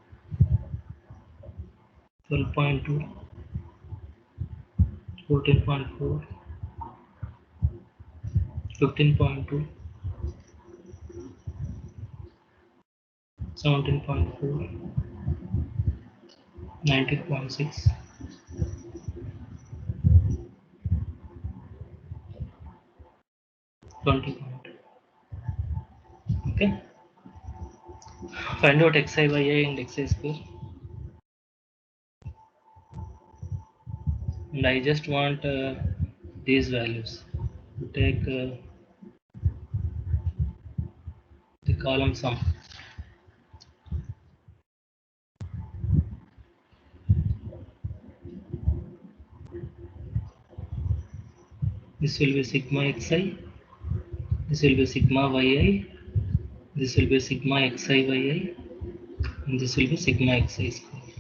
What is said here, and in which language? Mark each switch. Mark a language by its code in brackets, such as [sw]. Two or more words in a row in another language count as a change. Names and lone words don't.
[en] 12.2, 14.4, 15.2, 17.4, 19.6, 20.2. Okay. Find out xi, yi and xi square. And I just want these values. Take the column sum. This will be sigma xi, this will be sigma yi, this will be sigma xi yi, and this will be sigma xi square.